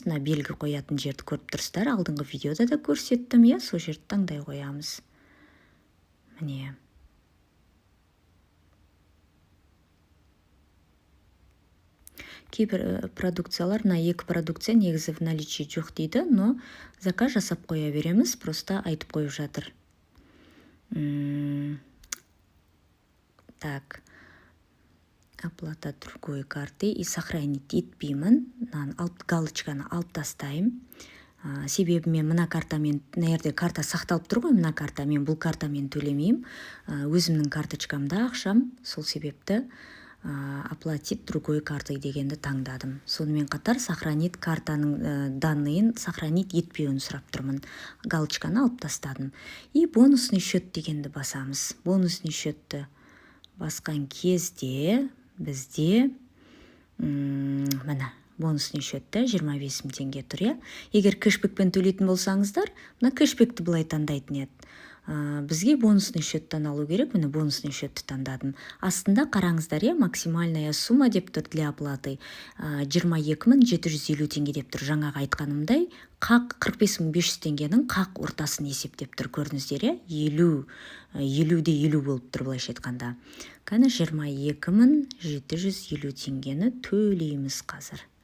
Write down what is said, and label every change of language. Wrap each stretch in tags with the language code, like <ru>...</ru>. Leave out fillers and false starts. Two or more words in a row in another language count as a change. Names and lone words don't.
<kk>Мына белгі қоятын жерді көріп тұрсыздар. Алдыңғы видеода да көрсеттім, сол жерді таңдай қоямыз. Міне. Кейбір продукциялар, мына екі продукция негізі</kk> <ru>в наличии</ru> <kk>жоқ дейді, но заказ жасап қоя береміз, просто айтып қойып жатыр.</kk> <ru>Так, оплата другой карты и сохранить етпеймін.</ru> <kk>Галочканы алып тастайым. Себебі мен мына картамен, нәрде карта сақталып тұр ғой, мына карта, мен бұл картамен төлемеймін. Өзімнің карточкамда ақшам, сол себепті</kk> <ru>оплатить другой картой</ru> <kk>дегенді таңдадым. Сонымен қатар сохранить картаның данныйын сохранить етпеуін сұрап тұрмын. Галочканы алып тастадым.</kk> <ru>И бонусный счет</ru> <kk>дегенді басамыз.</kk> <ru>Бонусный счетті</ru> <kk>басқан кезде бізде мына</kk> <ru>бонусный счетті</ru> <kk>25 000 теңге тұр. Егер кэшбэкпен төлейтін болсаңыздар, мына кэшбэкті былай таңдайтын еді. Бізге</kk> <ru>бонусный счеттан</ru> <kk>алу керек, міне</kk> <ru>бонусный счетті</ru> <kk>таңдадым. Астында қараңыздар,</kk> <ru>максимальная сумма</ru> <kk>деп тұр</kk> <ru>для оплаты</ru> <kk>22 750 теңге деп тұр. Жаңағы айтқанымдай, 45 500 теңгенің қақ ортасын есептеп тұр, көрдіңіздер, 50-де 50 болып тұр былайша айтқанда. Қане 22 750 теңгені төлейміз қазір.</kk>